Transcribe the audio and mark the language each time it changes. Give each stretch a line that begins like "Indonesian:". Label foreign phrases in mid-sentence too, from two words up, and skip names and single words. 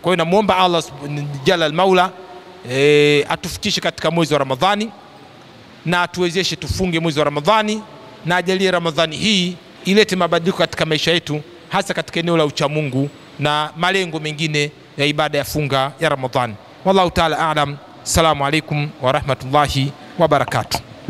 Swahili: Kwa hiyo namuomba Allah Jalla Maula atufikishe katika mwezi wa Ramadhani, na atuwezeshe tufunge mwezi wa Ramadhani, na ajalie Ramadhani hii ilete mabadiliko katika maisha yetu, hasa katika eneo la ucha Mungu na malengo mengine ya ibada ya funga ya Ramadhani.
Arabic: والله تعالى أعلم. السلام عليكم ورحمة الله وبركاته.